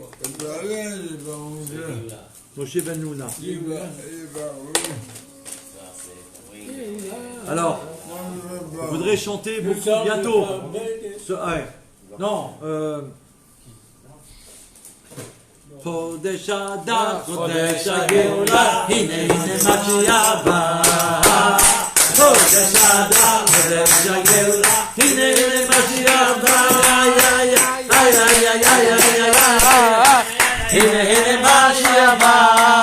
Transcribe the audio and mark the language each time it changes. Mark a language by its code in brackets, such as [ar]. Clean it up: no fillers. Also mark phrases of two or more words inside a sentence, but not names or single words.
[fr] Moshe Ben Luna. Alors, je voudrais chanter beaucoup bientôt. Ouais. Non, [he] חודש אדר, חודש הגאולה, הנה הנה משיח בא. חודש אדר, חודש הגאולה, הנה הנה משיח בא. הנה הנה משיח בא.